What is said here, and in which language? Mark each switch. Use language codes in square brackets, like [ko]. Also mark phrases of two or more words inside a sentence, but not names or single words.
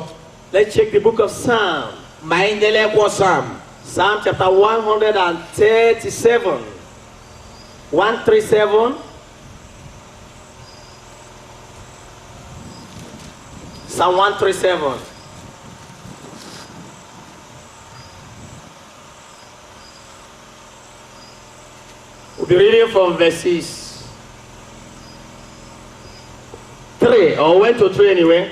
[en] Let's check the book of Psalm. [ig] ma anyị nele ekwo Sam [en] Psalm chapter 137. 137. Psalm 137. We'll be reading from verses 3 or 1 to 3 anyway.